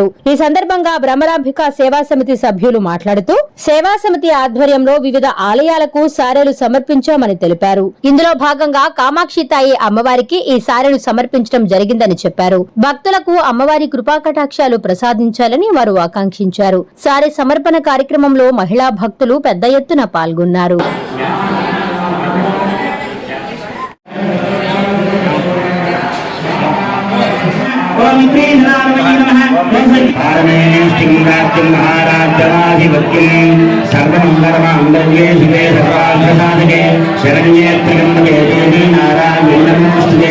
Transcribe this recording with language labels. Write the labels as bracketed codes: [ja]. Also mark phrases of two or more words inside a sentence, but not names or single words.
[te] ఈ సందర్భంగా భ్రమరాంబిక సేవా సమితి సభ్యులు మాట్లాడుతూ సేవా సమితి ఆధ్వర్యంలో వివిధ ఆలయాలకు సారెలు సమర్పించామని తెలిపారు. ఇందులో భాగంగా కామాక్షితాయి అమ్మవారికి ఈ సారెను సమర్పించడం జరిగిందని చెప్పారు. భక్తులకు అమ్మవారి కృపాకటాక్షాలు ప్రసాదించాలని వారు ఆకాంక్షించారు. సారె సమర్పణ కార్యక్రమంలో మహిళా భక్తులు పెద్ద ఎత్తున పాల్గొన్నారు. [sa] सर्वमंगलमांगल्ये शिवे सर्वार्थसाधके शरण्ये त्र्यंबके देवी नारायणी नमोस्तुते